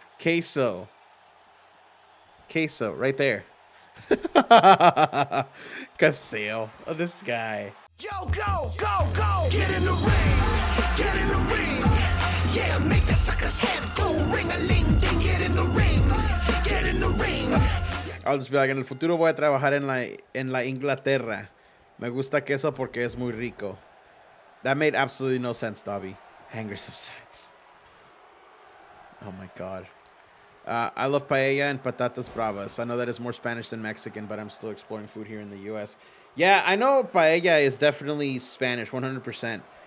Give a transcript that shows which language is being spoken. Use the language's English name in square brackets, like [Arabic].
[English] Queso. Queso, right there. Queso. Oh, this guy. Yo, go, go, go. Get in the ring. Get in the ring. Yeah, make the sucker's head go ring-a-ling-ding. Get in the ring. Get in the ring. I'll just be like, [Spanish] en el futuro voy a trabajar en la Inglaterra. Me gusta queso porque es muy rico. [English] That made absolutely no sense, Dobby. Hanger subsides. Oh my god. I love paella and patatas bravas. I know that is more Spanish than Mexican, but I'm still exploring food here in the U.S. Yeah, I know paella is definitely Spanish, 100%.